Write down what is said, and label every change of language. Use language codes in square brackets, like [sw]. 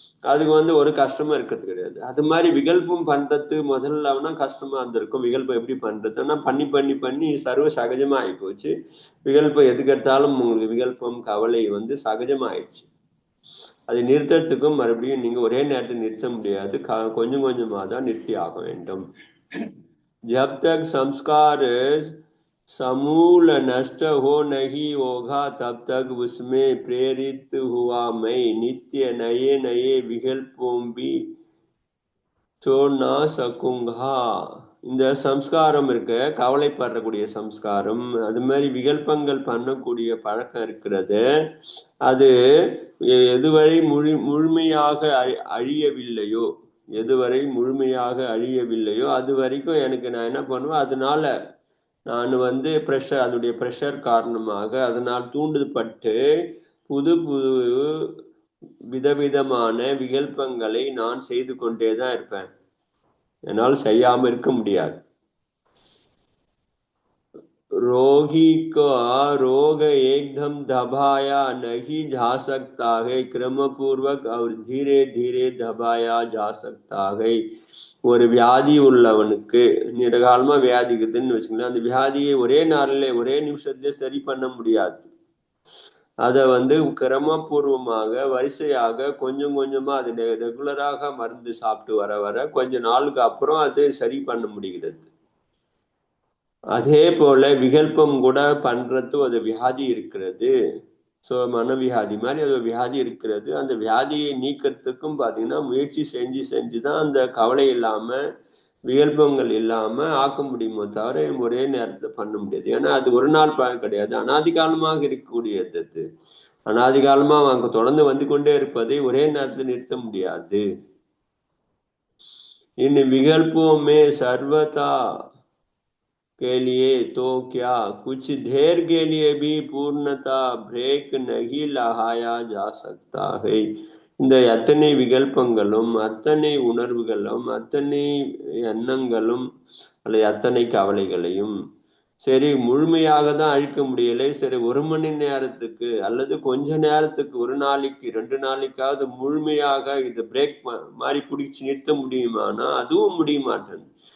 [ta] அதுக்கு வந்து ஒரு கஷ்டமா இருக்கிறது கிடையாது. அது மாதிரி விகல்பம் பண்றது முதல்ல கஷ்டமா இருந்திருக்கும். விகல்பம் எப்படி பண்றதுன்னா பண்ணி பண்ணி பண்ணி சர்வ சகஜமா ஆகி போச்சு. விகல்பம் எதுக்கு எடுத்தாலும் உங்களுக்கு விகல்பம் கவலை வந்து சகஜமாயிடுச்சு. அதை நிறுத்தத்துக்கும் மறுபடியும் நீங்க ஒரே நேரத்தில் நிறுத்த முடியாது, கொஞ்சம் கொஞ்சமா தான் நிறுத்தி ஆக வேண்டும். [hi] जब तक संस्कार समूल नष्ट हो नहीं होगा तब तक उसमें प्रेरित हुआ मैं नित्य नए नए विकल्पों भी छोड़ ना सकूंगा. [ta] இந்த சம்ஸ்காரம் இருக்க, கவலைப்படக்கூடிய சம்ஸ்காரம், அது மாதிரி விகல்பங்கள் பண்ணக்கூடிய பழக்கம் இருக்கிறது, அது எதுவரை முழுமையாக அழியவில்லையோ, எதுவரை முழுமையாக அழியவில்லையோ அது வரைக்கும் எனக்கு நான் என்ன பண்ணுவேன், அதனால நான் வந்து ப்ரெஷர், அதனுடைய ப்ரெஷர் காரணமாக அதனால் தூண்டுபட்டு புது புது விதவிதமான விகல்பங்களை நான் செய்து கொண்டே தான் இருப்பேன். என்னால் செய்யாம இருக்க முடியாது. [hi] रोगी का रोग एकदम दबाया नहीं जा सकता है, क्रम पूर्वक और धीरे धीरे दबाया जा सकता है. [ta] ஒரு வியாதி உள்ளவனுக்கு நீண்டகாலமா வியாதி இருக்குதுன்னு வச்சுக்கலாம், அந்த வியாதியை ஒரே நாளில் ஒரே நிமிஷத்துல சரி பண்ண முடியாது. அதை வந்து கிரமபூர்வமாக வரிசையாக கொஞ்சம் கொஞ்சமா அது ரெகுலராக மருந்து சாப்பிட்டு வர வர கொஞ்ச நாளுக்கு அப்புறம் அது சரி பண்ண முடிகிறது. அதே போல விகல்பம் கூட பண்றது ஒரு வியாதி இருக்கிறது. ஸோ மனவியாதி மாதிரி அது வியாதி இருக்கிறது. அந்த வியாதியை நீக்கிறதுக்கும் பார்த்தீங்கன்னா முயற்சி செஞ்சு செஞ்சுதான் அந்த கவலை இல்லாம விகல்பங்கள் இல்லாம ஆக்க முடியுமோ தவிர ஒரே நேரத்துல பண்ண முடியாது. ஏன்னா அது ஒரு நாள் பலன் கிடையாது, அனாதிகாலமாக இருக்கக்கூடியது. அனாதிகாலமா அவங்க தொடர்ந்து வந்து கொண்டே இருப்பதை ஒரே நேரத்துல நிறுத்த முடியாது. இன்னும் விகல்பமே [hi] சர்வதா के लिए तो क्या कुछ देर के लिए भी पूर्णता ब्रेक नहीं लगाया जा सकता है. [ta] இந்த அத்தனை விகல்பங்களும் அத்தனை உணர்வுகளும் அத்தனை எண்ணங்களும் அல்லது அத்தனை கவலைகளையும் சரி முழுமையாக தான் அழிக்க முடியலை, சரி ஒரு மணி நேரத்துக்கு அல்லது கொஞ்ச நேரத்துக்கு, ஒரு நாளைக்கு 2 நாளைக்காவது முழுமையாக இது பிரேக் மாதிரி பிடிச்சி நிறுத்த முடியுமானா அதுவும் முடிய மாட்டேன்.